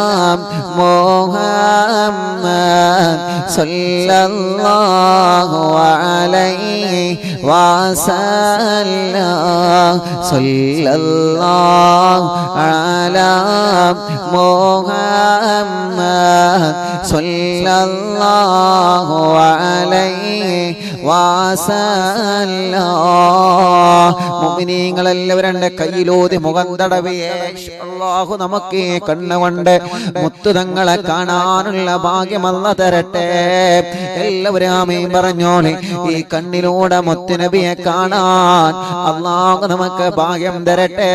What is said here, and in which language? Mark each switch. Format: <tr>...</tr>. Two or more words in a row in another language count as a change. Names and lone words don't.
<ar>محمد صلى الله عليه وسلم صلى الله على محمد صلى الله عليه وسلم</ar> <ml>മുഅ്മിനീങ്ങളെല്ലാവരും കയ്യിലോതി മുഖം തടവിയേ അല്ലാഹു നമുക്ക് കണ്ണുകൊണ്ട് മുത്തുതങ്ങളെ കാണാനുള്ള ഭാഗ്യം അല്ലാഹു തരട്ടെ. എല്ലാവരും ആമീൻ പറഞ്ഞോളെ. ഈ കണ്ണിലൂടെ മുത്തുനബിയെ കാണാൻ അല്ലാഹു നമുക്ക് ഭാഗ്യം തരട്ടെ.</ml>